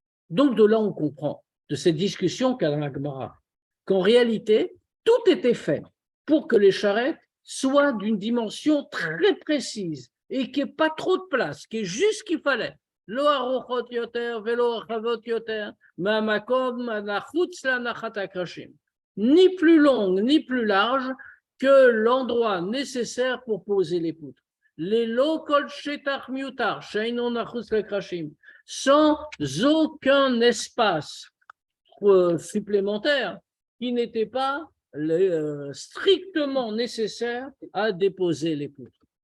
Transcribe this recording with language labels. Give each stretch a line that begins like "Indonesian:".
French: Donc de là, on comprend de cette discussion qu'a dans la Gemara qu'en réalité, tout était fait pour que les charrettes soient d'une dimension très précise et qu'il n'y ait pas trop de place, qu'il y ait juste ce qu'il fallait.
Hebrew: לא ארוכות יותר ולא רחבות יותר, מהמקום הנחוץ להנחת הקרשים.
French: Ni plus longue, ni plus large que l'endroit nécessaire pour poser les poutres.
Hebrew: Les lokol shetach miutar, sheino nachutz lekrashim,
French: sans aucun espace supplémentaire qui n'était pas strictement nécessaire à déposer les poutres.